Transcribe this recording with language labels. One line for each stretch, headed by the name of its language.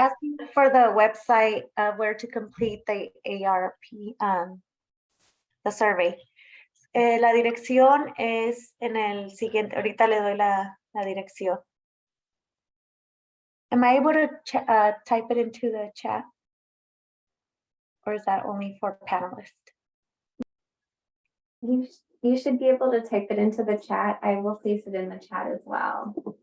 English: asking for the website where to complete the ARP, the survey.
Spanish: La dirección es en el siguiente, ahorita le doy la dirección.
English: Am I able to type it into the chat? Or is that only for panelists? You should be able to type it into the chat. I will place it in the chat as well.